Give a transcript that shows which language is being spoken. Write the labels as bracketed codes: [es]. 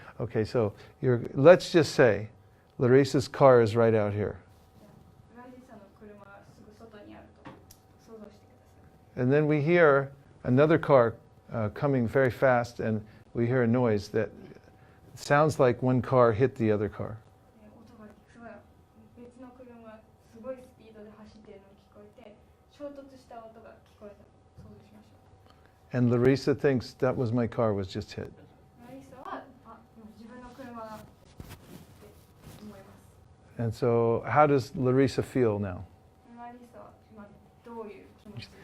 [en] Okay, so let's just say Larissa's car is right out here. [ja] ラリサの車がすぐ外にあると想像してください。 [en] And then we hear another car coming very fast, and we hear a noise that sounds like one car hit the other car. [ja] 音がすごい別の車がすごいスピードで走っているのが聞こえて衝突した音が聞こえた想像しましょう。 [en] And Larissa thinks that was my car was just hit. [ja] ラリサは自分の車がって思います。 [en] And so how does Larissa feel now? [ja] ラリサは今どういう気持ちでしょ